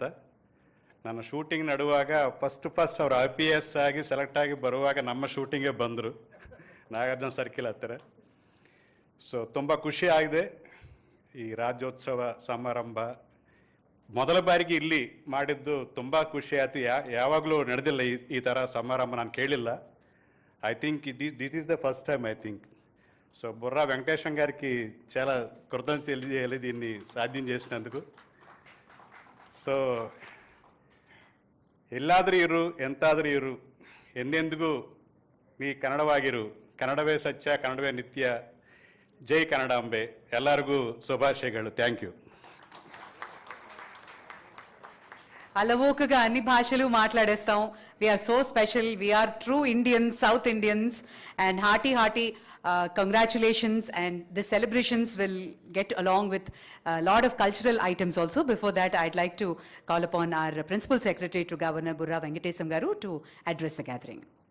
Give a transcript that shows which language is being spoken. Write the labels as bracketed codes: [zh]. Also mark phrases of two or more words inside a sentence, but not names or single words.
[kn] ನನ್ನ ಶೂಟಿಂಗ್ ನಡುವಾಗ ಫಸ್ಟ್ ಅವ್ರು IPS ಆಗಿ ಸೆಲೆಕ್ಟ್ ಆಗಿ ಬರುವಾಗ ನಮ್ಮ ಶೂಟಿಂಗೇ ಬಂದರು, ನಾಗಾರ್ಜುನ ಸರ್ಕಿಲ್ ಹತ್ತಿರ. ಸೊ ತುಂಬ ಖುಷಿ ಆಗಿದೆ. ಈ ರಾಜ್ಯೋತ್ಸವ ಸಮಾರಂಭ ಮೊದಲ ಬಾರಿಗೆ ಇಲ್ಲಿ ಮಾಡಿದ್ದು ತುಂಬ ಖುಷಿ ಆಯಿತು. ಯಾವಾಗಲೂ ನಡೆದಿಲ್ಲ ಈ ಥರ ಸಮಾರಂಭ, ನಾನು కేಳಿಲ್ಲ. [en] I think this is the first time I think. [te] సో బుర్రా వెంకటేశం గారికి చాలా కృతజ్ఞతలు తెలియాలి దీన్ని సాధ్యం చేసినందుకు. [kn] సో ಎಲ್ಲಾದರೂ ಇರು, ಎಂತಾದರೂ ಇರು, ಎಂದೆಂದಿಗೂ ನೀ ಕನ್ನಡವಾಗಿರು. ಕನ್ನಡವೇ ಸತ್ಯ, ಕನ್ನಡವೇ ನಿತ್ಯ. ಜೈ ಕನ್ನಡಾಂಬೆ. ಎಲ್ಲರಿಗೂ ಶುಭಾಶಯಗಳು. [en] thank you. [te] అలవోకగా అన్ని భాషలు మాట్లాడేస్తాం. [en] We are so special. We are true Indians, South Indians, and hearty congratulations. And the celebrations will get along with a lot of cultural items also. Before that, I'd like to call upon our Principal Secretary to Governor Burra Venkatesam Garu to address the gathering.